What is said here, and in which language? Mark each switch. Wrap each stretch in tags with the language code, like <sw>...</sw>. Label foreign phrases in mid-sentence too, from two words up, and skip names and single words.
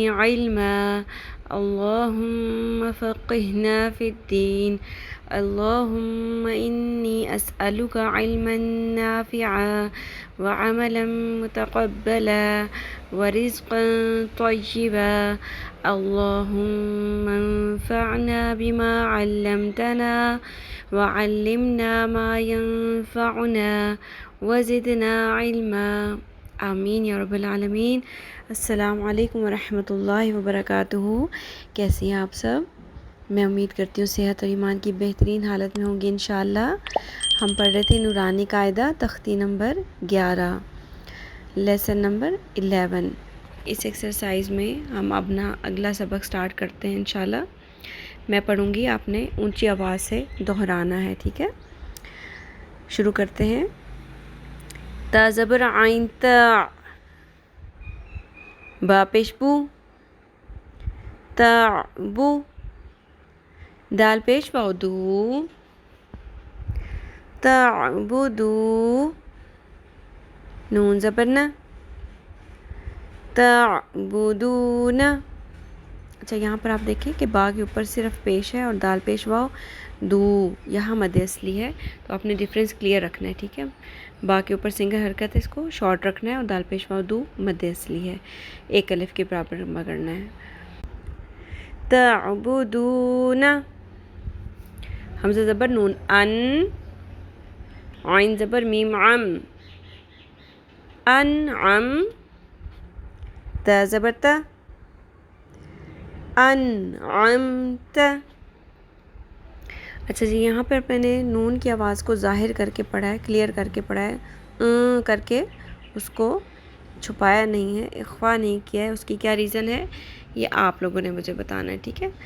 <ar>علما اللهم فقهنا في الدين اللهم إني أسألك علما نافعا وعملا متقبلا ورزقا طيبا اللهم انفعنا بما علمتنا وعلمنا ما ينفعنا وزدنا علما آمین یا رب العالمین۔ السلام علیکم ورحمۃ اللہ وبرکاتہ۔</ar> <ur>کیسی ہیں آپ سب؟ میں امید کرتی ہوں صحت اور ایمان کی بہترین حالت میں ہوں گی انشاءاللہ۔ ہم پڑھ رہے تھے نورانی قاعدہ تختی نمبر 11 لیسن نمبر 11۔ اس ایکسرسائز میں ہم اپنا اگلا سبق سٹارٹ کرتے ہیں انشاءاللہ۔ میں پڑھوں گی، آپ نے اونچی آواز سے دہرانا ہے، ٹھیک ہے؟ شروع کرتے ہیں۔ تا زبر عین تا، با پیش بو، تا بو، دال پیش واو دو، تا بو دو، نون زبر نا، تا بو دو نا۔ اچھا یہاں پر آپ دیکھیں کہ با کے اوپر صرف پیش ہے اور دال پیش واو دو، یہاں مد اصلی ہے، تو آپ نے</ur> <en>difference clear</en> <ur>رکھنا ہے، ٹھیک ہے؟ با کے اوپر سنگل حرکت ہے، اس کو شارٹ رکھنا ہے، اور دال پیش واو دو مد اصلی ہے، ایک الف کے برابر لمبا کرنا ہے۔ تعبدون، حمزہ زبر نون ان، عین زبر میم عم، انعم، تا زبر تا، انعمت۔ اچھا جی، یہاں پر میں نے نون کی آواز کو ظاہر کر کے پڑھا ہے، کلیئر کر کے پڑھا ہے، کر کے اس کو چھپایا نہیں ہے، اخفا نہیں کیا ہے۔ اس کی کیا ریزن ہے یہ آپ لوگوں نے مجھے بتانا ہے، ٹھیک ہے؟</ur>